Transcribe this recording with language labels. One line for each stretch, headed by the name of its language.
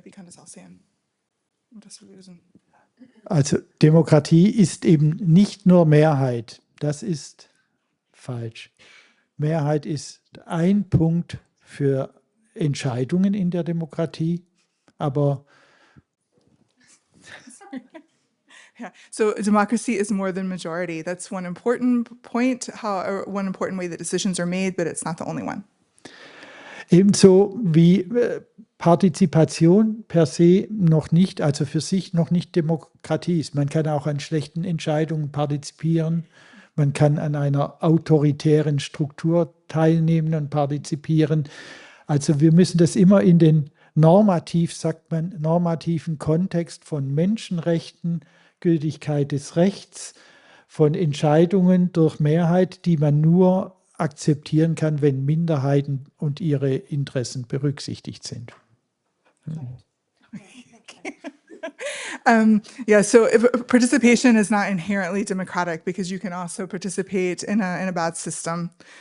German: Wie kann das aussehen, um das zu lösen? Also Demokratie ist eben nicht nur Mehrheit. Das ist falsch. Mehrheit ist ein Punkt für Entscheidungen in der Demokratie, aber
English: Yeah. So democracy is more than majority. That's one important point, or one important way that decisions are made, but it's not the only one.
German: ebenso wie Partizipation per se noch nicht, also für sich noch nicht Demokratie ist. Man kann auch an schlechten Entscheidungen partizipieren. Man kann an einer autoritären Struktur teilnehmen und partizipieren. Also wir müssen das immer in den normativen Kontext von Menschenrechten, Gültigkeit des Rechts, von Entscheidungen durch Mehrheit, die man nur akzeptieren kann, wenn Minderheiten und ihre Interessen berücksichtigt sind.
English: Yeah, so participation is not inherently democratic because you can also participate in a bad system.